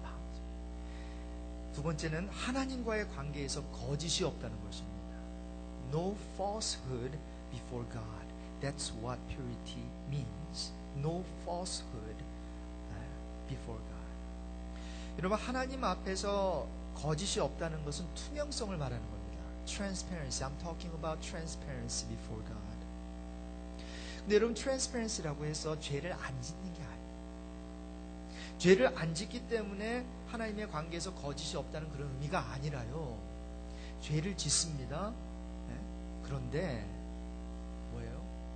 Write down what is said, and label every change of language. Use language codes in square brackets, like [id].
[ko] 마음이 정결해요. 두 번째는 하나님과의 관계에서 거짓이 없다는 것입니다. [en] No falsehood before God. That's what purity means. No falsehood before God. [ko] 여러분, 하나님 앞에서 거짓이 없다는 것은 투명성을 말하는 겁니다. [en] Transparency. I'm talking about transparency before God. [ko] 근데 여러분, transparency라고 해서 죄를 안 짓는 게 아니에요. 죄를 안 짓기 때문에 하나님의 관계에서 거짓이 없다는 그런 의미가 아니라요. 죄를 짓습니다. 네? 그런데 뭐예요?